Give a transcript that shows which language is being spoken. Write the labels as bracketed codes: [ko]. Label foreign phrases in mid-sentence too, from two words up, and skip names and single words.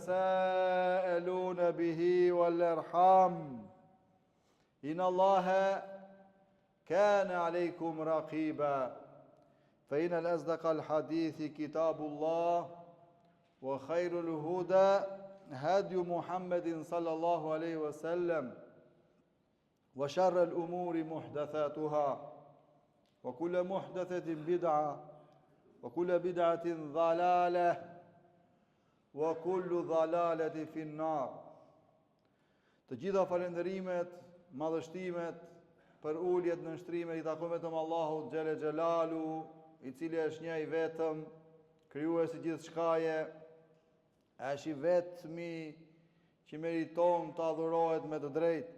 [ar] تساءلون به والأرحام إن الله كان عليكم رقيبا فإن الأصدق الحديث كتاب الله وخير الهدى هدي محمد صلى الله عليه وسلم وشر الأمور محدثاتها وكل محدثة بدعة وكل بدعة ضلالة وكل ضلالة في النار. [sq] Të gjitha falenderimet, madhështimet për uljet në nshtrimet i takojnë vetëm Allahut [ar] جل جلاله, [sq] i cili është një i vetëm, krijuesi i gjithçkaje, është i vetmi që meriton të adhurohet me të drejtë.